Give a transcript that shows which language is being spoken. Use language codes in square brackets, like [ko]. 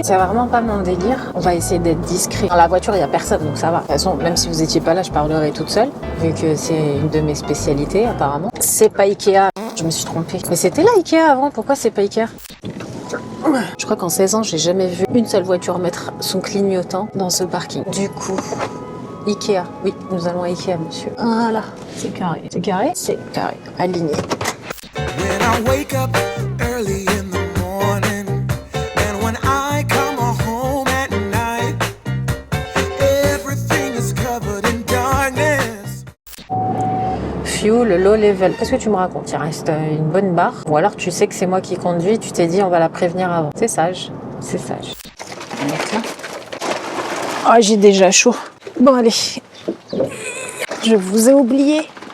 [fr] C'est vraiment pas mon délire. On va essayer d'être discret. Dans la voiture, il y a personne, donc ça va. De toute façon, même si vous étiez pas là, je parlerai toute seule, vu que c'est une de mes spécialités, apparemment. C'est pas Ikea. Je me suis trompée. Mais c'était là Ikea avant. Pourquoi c'est pas Ikea? Je crois qu'en 16 ans, j'ai jamais vu une seule voiture mettre son clignotant dans ce parking. Du coup, Ikea. Oui, nous allons à Ikea, monsieur. Voilà, c'est carré. C'est carré? C'est carré. Aligné. [en] When I wake up early in the morning and when I come home at night, everything is covered in darkness. Fuel, low level. [fr] Qu'est-ce que tu me racontes? Il reste une bonne barre. Ou alors tu sais que c'est moi qui conduis, tu t'es dit on va la prévenir avant. C'est sage. C'est sage. On va mettre là. Oh, j'ai déjà chaud. Bon, allez. Je vous ai oublié.